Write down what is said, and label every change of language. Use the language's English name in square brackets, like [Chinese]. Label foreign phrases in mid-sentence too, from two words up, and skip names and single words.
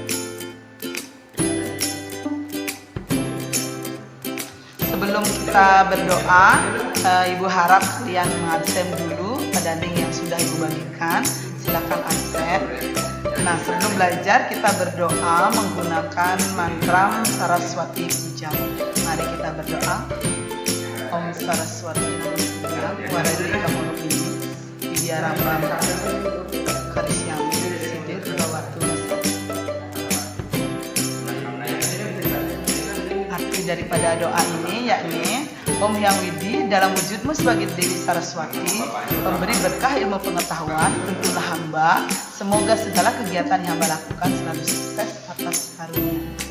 [Indonesian] Sebelum kita berdoa, Ibu harap kalian mengabsen dulu pedanding yang sudah Ibu bagikan. Silakan absen. Nah, sebelum belajar kita berdoa menggunakan mantra Saraswati Puja. Mari kita berdoa. [Sanskrit] Om Saraswati Puja, Waradi Kamurupini, Widyarambam Karisyami, Siddhi Bhagavatu. [Indonesian] Arti daripada doa ini yakni Om Hyang Widi, dalam wujudmu sebagai Dewi Saraswati, pemberi berkah ilmu pengetahuan, tuntunlah hamba, semoga segala kegiatan yang hamba lakukan selalu sukses atas karunia.